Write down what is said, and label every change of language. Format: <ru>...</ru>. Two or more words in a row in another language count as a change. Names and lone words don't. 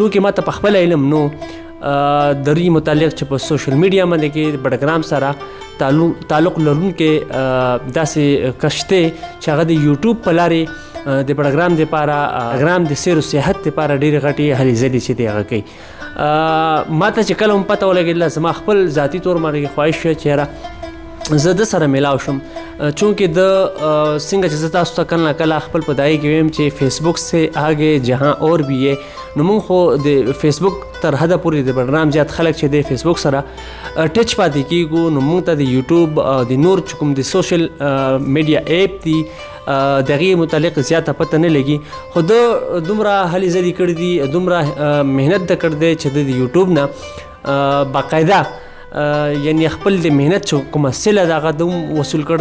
<ps>چونکې ما ته په خپل علم نو د دې متعلق چې په</ps> <en>social media</en> <ps>باندې کې بډګرام سره تعلق لرونکې داسې کشته چې هغه د یوټیوب په لارې د بډګرام دپاره بډګرام د سیر او سیاحت دپاره ډېرې غټې هلې ځلې چې دی هغه کوي. ما ته چې کله هم پته ولګېدله زما خپل ذاتي طور باندې خواهش شوه چې یاره زه د سره میلاو شم چونکې د څنګه چې زه تاسو ته کله نه کله خپل په دایې کې ویم چې</ps> <ur>فیسبوک سے آگے جہاں اور بھی ہے</ur> <ps>نو موږ خو د فیسبوک تر حده پورې د بډګرام زیات خلک چې د فیسبوک سره ټچ پاتې کېږو نو موږ ته د یوټیوب د نور چې کوم د</ps> <en>social media</en> <ps>ایپ دي د هغې متعلق زیاته پته نه لګي. خو د دومره هلې ځلې کړي دي دومره محنت د کړی دی چې د یوټیوب نه باقاعده یعنی خپل د محنت چې کومه سله ده هغه دوم وصول کړ.</ps>